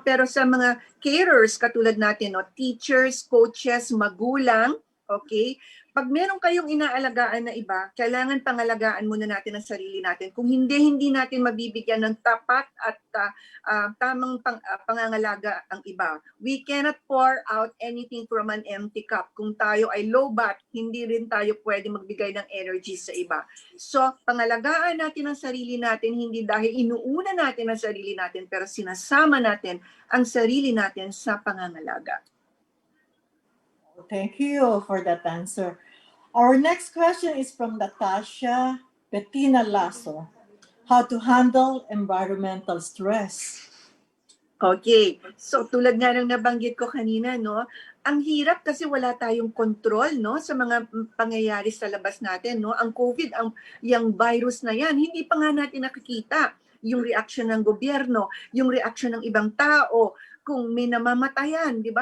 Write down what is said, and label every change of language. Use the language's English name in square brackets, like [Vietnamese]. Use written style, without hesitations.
[Filipino] Pero sa mga carers, katulad natin, no? [English] Teachers, coaches, [Filipino] magulang, [English] okay? [Filipino] Pag meron kayong inaalagaan na iba, kailangan pangalagaan muna natin ang sarili natin. Kung hindi natin mabibigyan ng tapat at tamang pangangalaga ang iba. [English] We cannot pour out anything from an empty cup. [Filipino] Kung tayo ay low-bat, hindi rin tayo pwede magbigay ng energy sa iba. So, pangalagaan natin ang sarili natin, hindi dahil inuuna natin ang sarili natin, pero sinasama natin ang sarili natin sa pangangalaga. [English] Thank you for that answer. Our next question is from Natasha Bettina Lasso. How to handle environmental stress? Okay. [Filipino] So tulad nga ng nabanggit ko kanina, no, ang hirap kasi wala tayong control, no, sa mga pangyayari sa labas natin, no. Ang COVID, yung virus na yan, hindi pa nga natin nakikita yung reaction ng gobyerno, yung reaction ng ibang tao, kung may namamatayan, di ba?